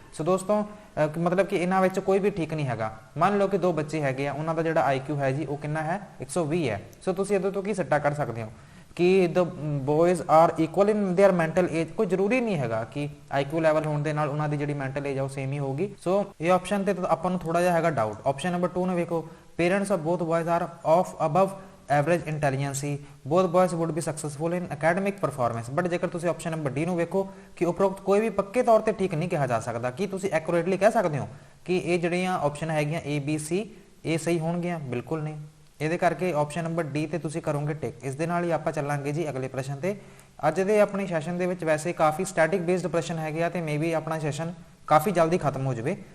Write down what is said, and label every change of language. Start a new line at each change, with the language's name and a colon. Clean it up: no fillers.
Punjabi: ਸੋ ਦੋਸਤੋ, ਮਤਲਬ ਕਿ ਇਹਨਾਂ ਵਿੱਚ ਕੋਈ ਵੀ ਠੀਕ ਨਹੀਂ ਹੈਗਾ। ਮੰਨ ਲਓ ਕਿ ਦੋ ਬੱਚੇ ਹੈਗੇ ਆ, ਉਹਨਾਂ ਦਾ ਜਿਹੜਾ IQ ਹੈ ਜੀ ਉਹ ਕਿੰਨਾ ਹੈ 120 ਹੈ। ਸੋ ਤੁਸੀਂ ਇਹਦੇ ਤੋਂ ਕੀ ਸਿੱਟਾ ਕੱਢ ਸਕਦੇ ਹੋ ਕਿ
English: the boys are equal in their mental age।
Punjabi: ਕੋਈ ਜ਼ਰੂਰੀ ਨਹੀਂ ਹੈਗਾ ਕਿ IQ ਲੈਵਲ ਹੋਣ ਦੇ ਨਾਲ ਉਹਨਾਂ ਦੀ ਜਿਹੜੀ ਮੈਂਟਲ ਏਜ ਆ ਉਹ ਸੇਮ ਹੀ ਹੋਊਗੀ। ਸੋ ਇਹ ਆਪਸ਼ਨ ਤੇ ਆਪਾਂ ਨੂੰ ਥੋੜਾ ਜਿਹਾ ਹੈਗਾ ਡਾਊਟ। ਆਪਸ਼ਨ ਨੰਬਰ 2 ਨੂੰ ਵੇਖੋ,
English: parents of both boys are of above average intelligence, both boys would be successful in academic performance।
Punjabi: But ਜੇਕਰ ਤੁਸੀਂ ਆਪਸ਼ਨ ਨੰਬਰ ਡੀ ਨੂੰ ਵੇਖੋ ਕਿ ਉਪਰੋਕਤ ਕੋਈ ਵੀ ਪੱਕੇ ਤੌਰ ਤੇ ਠੀਕ ਨਹੀਂ ਕਿਹਾ ਜਾ ਸਕਦਾ, ਕਿ ਤੁਸੀਂ ਐਕੂਰੇਟਲੀ ਕਹਿ ਸਕਦੇ ਹੋ ਕਿ ਇਹ ਜਿਹੜੀਆਂ ਆਪਸ਼ਨ ਹੈਗੀਆਂ A B C ਇਹ ਸਹੀ ਹੋਣਗੀਆਂ, ਬਿਲਕੁਲ ਨਹੀਂ। ਇਹਦੇ ਕਰਕੇ ਆਪਸ਼ਨ ਨੰਬਰ ਡੀ ਤੇ ਤੁਸੀਂ ਕਰੋਗੇ ਟਿਕ। ਇਸ ਦੇ ਨਾਲ ਹੀ ਆਪਾਂ ਚੱਲਾਂਗੇ ਜੀ ਅਗਲੇ ਪ੍ਰਸ਼ਨ ਤੇ। ਅੱਜ ਦੇ ਆਪਣੇ ਸੈਸ਼ਨ ਦੇ ਵਿੱਚ ਵੈਸੇ ਕਾਫੀ ਸਟੈਟਿਕ ਬੇਸਡ ਪ੍ਰਸ਼ਨ ਹੈਗੇ ਆ ਤੇ ਮੇਬੀ ਆਪਣਾ ਸੈਸ਼ਨ ਕਾਫੀ ਜਲਦੀ ਖਤਮ ਹੋ ਜਾਵੇ।